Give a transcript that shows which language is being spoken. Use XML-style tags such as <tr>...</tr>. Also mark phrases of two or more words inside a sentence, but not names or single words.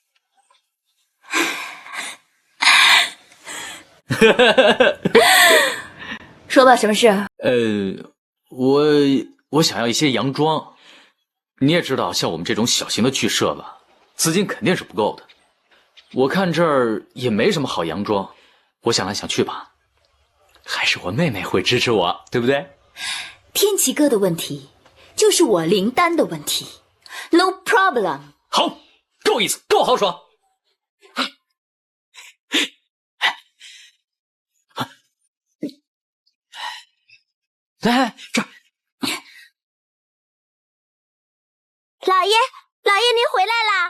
<zh>說吧，什麼事？我想要一些洋裝。你也知道，像我們這種小型的劇社吧，資金肯定是不夠的。我看這兒也沒什麼好洋裝，我想來想去吧，還是我妹妹會支持我，對不對？天齊哥的問題就是我靈丹的問題，</zh> <en>No problem。</en> <zh>好，够意思，够豪爽。来，这儿。老爷，老爷您回来啦！</zh>